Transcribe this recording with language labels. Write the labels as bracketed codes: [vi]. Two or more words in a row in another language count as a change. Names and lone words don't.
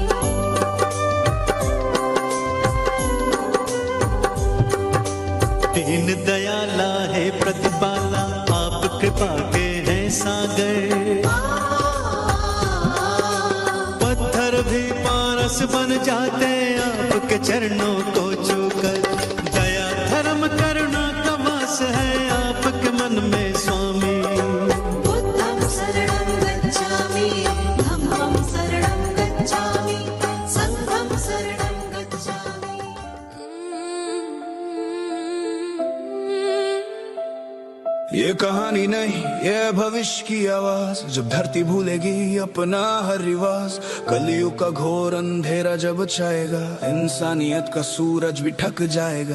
[hi] दीन दयाला है प्रतिपाला, आप कृपा के हैं सागर। पत्थर भी पारस बन जाते आपके चरणों को छूकर। दया धर्म करुणा का वास है आपके मन में स्वामी। [pi] बुद्धं शरणं गच्छामि, धम्मं शरणं गच्छामि, संघं शरणं गच्छामि। [hi] ये कहानी नहीं, ये भविष्य की आवाज। जब धरती भूलेगी अपना हर रिवाज, कलयुग का घोर अंधेरा जब छाएगा, इंसानियत का सूरज भी ढक जाएगा।